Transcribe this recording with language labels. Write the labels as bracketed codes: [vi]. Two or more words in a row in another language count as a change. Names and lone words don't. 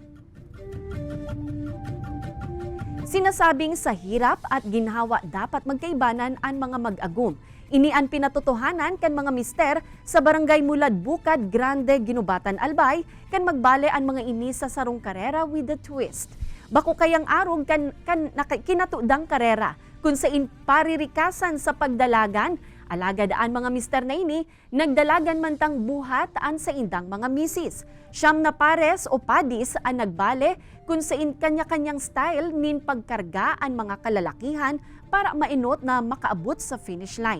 [bik] Sinasabing sa hirap at ginhawa dapat magkaibanan ang mga mag-agum. Ini ang pinatotohanan kan mga mister sa barangay Mulad Bukad Grande, Ginubatan, Albay kan magbale ang mga ini sa sarong karera [en] with a twist. [bik] Bako kayang arog kan kinatudang karera kung sa paririkasan sa pagdalagan, alagadaan mga mister na ini, nagdalagan man tang buhat an sa indang mga misis. Siyam na pares o padis ang nagbale kung sa kanya-kanyang style nin pagkarga ang mga kalalakihan para mainot na makaabot sa [en] finish line.